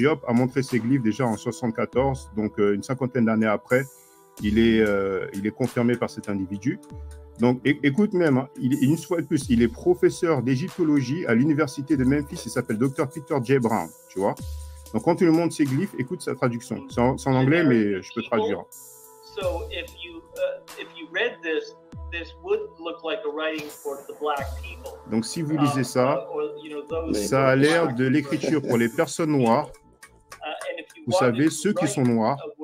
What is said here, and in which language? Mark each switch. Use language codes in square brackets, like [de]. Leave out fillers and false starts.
[fr] Diop a montré ces glyphes déjà en 1974, donc une cinquantaine d'années après, il est confirmé par cet individu. Donc écoute même, hein, une fois de plus, il est professeur d'égyptologie à l'université de Memphis, il s'appelle Dr. Peter J. Brown, tu vois. Donc quand tu lui montres ces glyphes, écoute sa traduction. C'est en anglais, mais je peux traduire. [en] So if you read this would look like a writing for the black people. [fr] Donc si vous lisez ça, ça a l'air de l'écriture pour les personnes noires. Vous savez, ceux qui sont noirs.